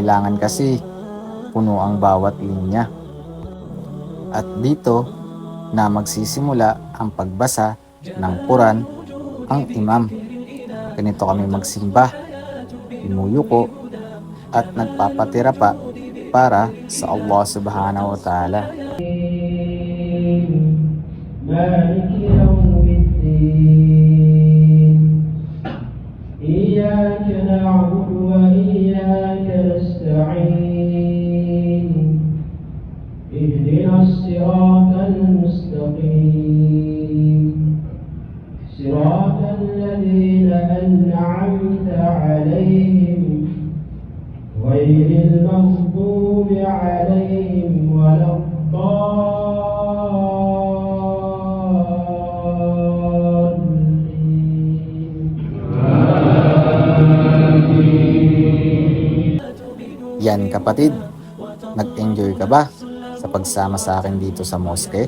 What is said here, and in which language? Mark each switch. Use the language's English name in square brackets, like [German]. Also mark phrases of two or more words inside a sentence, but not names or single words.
[Filipino] Kailangan kasi punong-puno ang bawat linya. At dito na magsisimula ang pagbasa ng Quran ang imam. Ganito kami magsimba, inuyuko at nagpapatira pa para sa [Arabic] الله سبحانه وتعالى. مالك يوم الدين إياك نعبد وإياك نستعين اهدنا الصراط المستقيم صراط الذين أنعمت عليهم غير المغضوب عليهم ولا [Filipino] Yan kapatid, nag-enjoy ka ba sa pagsama sa akin dito sa moske?